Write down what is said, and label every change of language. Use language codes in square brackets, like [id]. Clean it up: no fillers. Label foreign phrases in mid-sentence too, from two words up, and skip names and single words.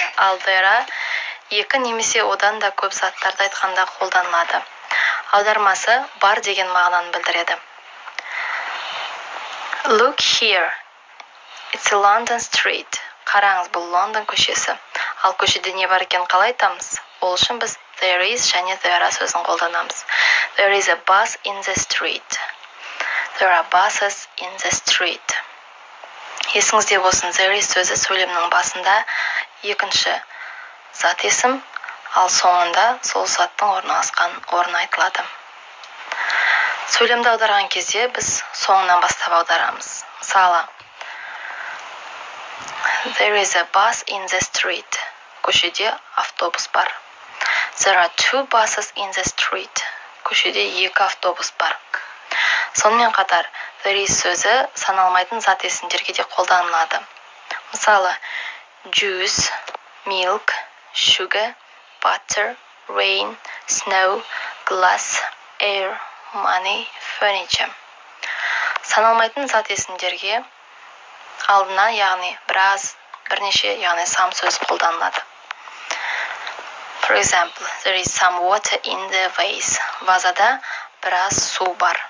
[kk] Ал there екі немесе одан да көп заттарды айтқанда қолданылады. Аудармасы бар деген мағынаны білдіреді. [en] Look here. It's a London street. [kk] Қараңыз, бұл Лондон көшесі. Ал көшеде не бар екен қалай айтамыз? Ол үшін біз [en] there is [kk] және there сөзін қолданамыз. [en] There is a bus in the street. There are buses in the street. [kk] Есіңізде болсын, [en] there is [kk] сөзі сөйлемнің басында екінші зат есім, ал соңында сол заттың орналасқан орны айтылады. Сөйлемді аударған кезде біз соңынан бастап аударамыз. Мысалы, [en] There is a bus in the street. [kk] Көшеде автобус бар. [en] There are two buses in the street. [kk] Көшеде екі автобус бар. Сонымен қатар, [en] there is [kk] сөзі саналмайтын зат есімдерге де қолданылады. Мысалы, [en] juice, milk, sugar, butter, rain, snow, glass, air, money, furniture. [kk] Саналмайтын зат есімдерге алдына, яғни бірнеше, яғни some сөз қолданылады. [en] For example, there is some water in the vase. [kk] Вазада біраз су бар.